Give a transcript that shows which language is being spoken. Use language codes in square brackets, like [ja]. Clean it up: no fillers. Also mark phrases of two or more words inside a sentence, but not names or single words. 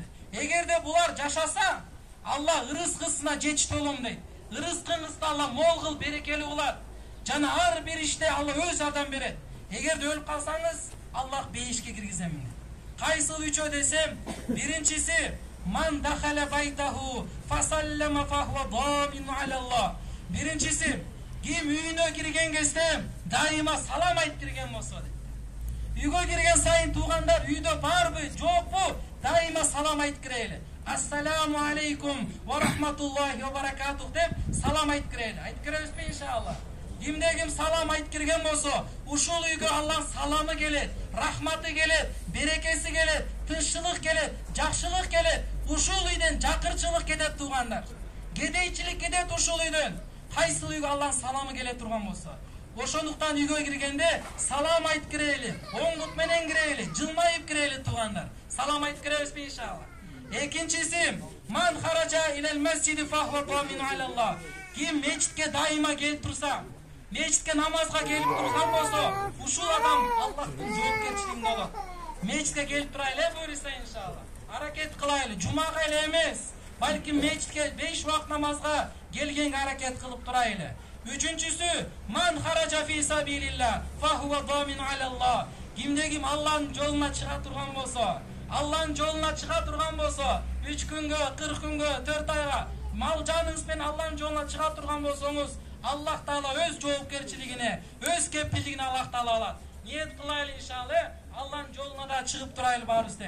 [ky] Эгерде булар жашаса, Алла ырыскысына жетиштүү болом дейт. Ырыскыңызды Алла мол кыл, берекелүү кылат. Жана ар бир иште Алла өз жардам берет. Эгерде өлүп калсаңыз, Аллах бейишке киргизем дейт. Кайсыл үчөө десем, биринчиси [ar] من دخل بيته فسلم فهو ضامن على الله. [ky] Биринчиси, ким үйүнө кирген кезде дайыма салам айтып кирген болсо дейт. Үйгө кирген сайын туугандар, үйдө барбы, жокпу, дайыма салам айтып кирели. [ar] السلام عليكم ورحمة الله وبركاته [ky] деп салам айтып кирели. Айтып киребизби иншалла? Кимде ким салам айтып кирген болсо, ушул үйгө Аллах саламы келет, рахматы келет, берекеси келет, тынччылык келет, жакшылык келет. Ушул үйдөн жакырчылык кетет туугандар. Кедейчилик кетет ушул үйдөн. Кайсыл үйгө Аллахтын саламы келе турган болсо. Ошондуктан үйгө киргенде салам айтып кирели, оң бут менен кирели, жылмайып кирели туугандар. Салам айтып киребизби иншалла? Экинчиси, [ar] من خرج إلى المسجد فهو ضامن على الله. [ky] Ким мечитке дайыма келип турса, мечитке намазга келип турган болсо, ушул адам Аллахтын жоопкерчилигинде болот. Мечитке келип турайлы буйруса иншалла. Аракет кылайлы, жумага эле эмес, балким мечитке 5 убакыт намазга келгенге аракет кылып турайлы. Үчүнчүсү, [ar] من خرج في سبيل الله فهو ضامن على الله. [ky] Кимде ким Аллахтын жолуна чыга турган болсо, Аллахтын жолуна чыга турган болсо, 3 күнгө, 40 күнгө, 4 айга мал жаныңыз менен Аллахтын жолуна чыга турган болсоңуз, Аллах Таала өз жоопкерчилигине, өз кепилдигине Аллах Таала алат. Ниет кылайлы иншалла, Аллахтын жолуна да чыгып турайлы баарыбыз тең.